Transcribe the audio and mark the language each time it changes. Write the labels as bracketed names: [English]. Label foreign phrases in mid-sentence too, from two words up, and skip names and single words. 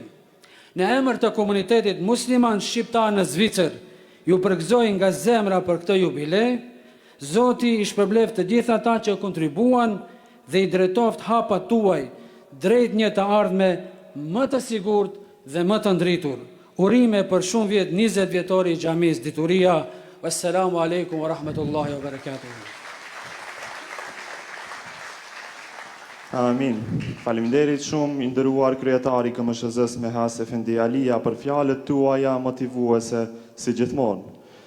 [Albanian] Në emër të komunitetit musliman shqiptar në Zvicër, ju përgëzoj nga zemra për këtë jubile. Zoti i shpërbleft të gjithë ata që kontribuan dhe i drejtoft hapat tuaj drejt një të ardhme më të sigurt dhe më të ndritur. Urime për shumë vjet, 20 vjetori i xhamisë Dituria. [Arabic] والسلام عليكم ورحمة الله وبركاته. [Albanian] Amin. Faleminderit shumë i nderuar kryetari KMSH-s Mehas Efendi Alia për fjalët tuaja motivuese si gjithmonë.